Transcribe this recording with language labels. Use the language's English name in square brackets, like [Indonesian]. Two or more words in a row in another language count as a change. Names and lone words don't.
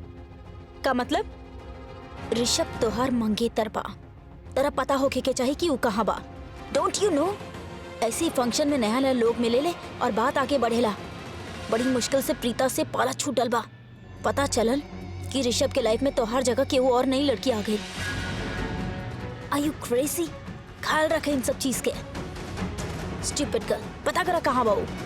[Bhojpuri] का मतलब? ऋषभ तोहार मंगेतर बा। तेरा पता होके के चाहिए कि वो कहाँ बा। [English] don't you know, [Bhojpuri] ऐसे फंक्शन में नया नया लोग मिले ले और बात आगे बढ़ेला। बड़ी मुश्किल से प्रीता से पाला छूटल बा। पता चलल कि ऋषभ के लाइफ में तोहार जगह के वो और नई लड़की आ गई। [English] are you crazy? [Bhojpuri] ख्याल रखे इन सब चीज के। [English] stupid girl, [Bhojpuri] पता करा कहाँ बा वो।